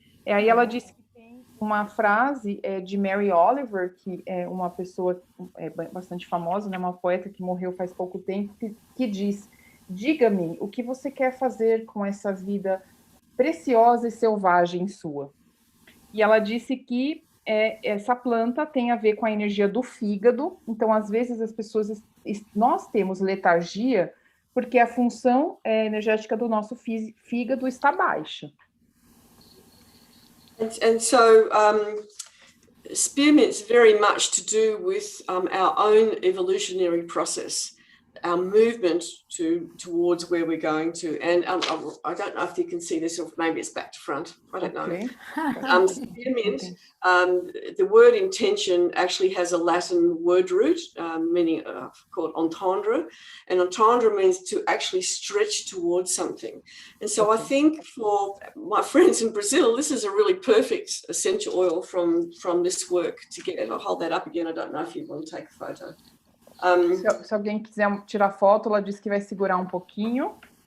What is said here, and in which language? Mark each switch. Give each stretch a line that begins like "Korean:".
Portuguese: Aí ela disse que tem uma frase de Mary Oliver, que é uma pessoa bastante famosa, né, uma poeta que morreu faz pouco tempo, que diz: diga-me o que você quer fazer com essa vida preciosa e selvagem sua. E ela disse que essa planta tem a ver com a energia do fígado. Então, às vezes, nós temos letargia porque a função energética do nosso fígado está baixa.
English: And so spearmint's very much to do with our own evolutionary process, our movement towards where we're going to. And I don't know if you can see this, or maybe it's back to front. I don't know. Spearmint, the word intention actually has a Latin word root, meaning called entendre. And entendre means to actually stretch towards something. And so I think for my friends in Brazil, this is a really perfect essential oil from this work to get. I'll hold that up again. I don't know if you want to take a photo.
Portuguese: Se alguém quiser tirar foto, ela disse que vai segurar um pouquinho.